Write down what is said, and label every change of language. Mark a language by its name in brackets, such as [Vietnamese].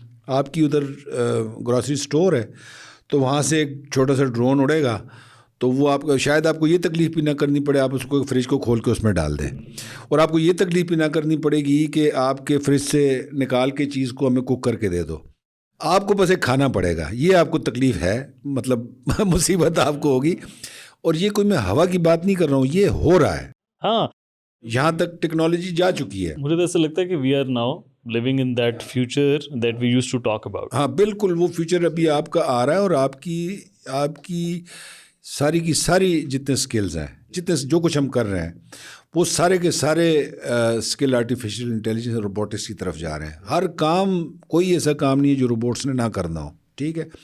[Urdu] آپ کی ادھر گروسری اسٹور ہے تو وہاں سے ایک چھوٹا سا ڈرون اڑے گا, تو وہ آپ کو شاید آپ کو یہ تکلیف بھی نہ کرنی پڑے, آپ اس کو فریج کو کھول کے اس میں ڈال دیں, اور آپ کو یہ تکلیف بھی نہ کرنی پڑے گی کہ آپ کے فریج سے نکال کے چیز کو ہمیں کوک کر کے دے دو. آپ کو بس ایک کھانا پڑے گا. یہ آپ کو تکلیف ہے, مطلب مصیبت آپ کو ہوگی. اور یہ کوئی میں ہوا کی بات نہیں کر رہا ہوں, یہ ہو رہا ہے. ہاں, یہاں تک ٹیکنالوجی جا چکی ہے. مجھے تو ایسا لگتا ہے کہ [English] We are now living in that future that we used to talk about. [Urdu] ہاں بالکل وہ فیوچر ابھی آپ کا آ رہا ہے، اور آپ کی ساری کی ساری جتنے اسکلز ہیں، جتنے جو کچھ ہم کر رہے ہیں، وہ سارے کے سارے اسکل آرٹیفیشیل انٹیلیجنس اور روبوٹکس کی طرف جا رہے ہیں. ہر کام، کوئی ایسا کام نہیں ہے جو روبوٹس نے نہ کرنا ہو. ٹھیک ہے.